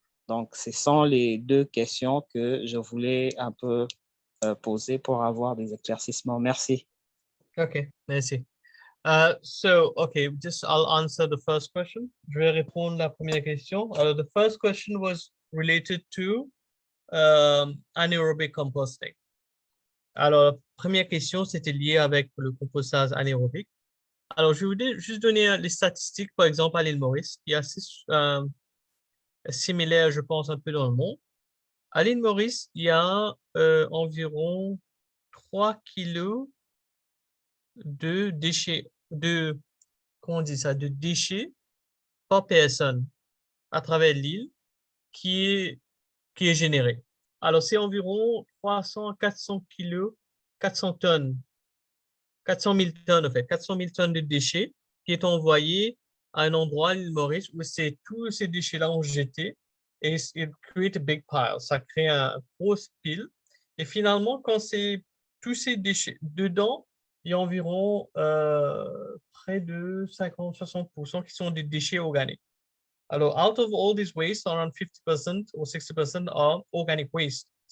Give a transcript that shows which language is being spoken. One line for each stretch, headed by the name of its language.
French: Donc, ce sont les deux questions que je voulais un peu poser pour avoir des éclaircissements. Merci. OK, merci.
English: Okay, just I'll answer the first question.
French: Je vais répondre à la première question.
English: The first question was related to anaerobic composting.
French: Alors, première question, c'était lié avec le compostage anaérobique. Alors, je voulais juste donner les statistiques, par exemple, à l'île Maurice, qui est assez similaire, je pense, un peu dans le monde. À l'île Maurice, il y a environ 3 kilos de déchets, comment on dit ça, de déchets par personne à travers l'île qui est généré. Alors, c'est environ 300, 400 kilos, 400 tonnes, 400 000 tonnes, en fait, 400 000 tonnes de déchets qui est envoyé à un endroit, l'île Maurice, où tous ces déchets-là ont jeté et
English: it create a big pile.
French: Ça crée un gros pile. Et finalement, quand c'est tous ces déchets dedans, il y a environ près de 50-60% qui sont des déchets organiques.
English: Alors, out of all this waste, around 50% or 60% are organic waste.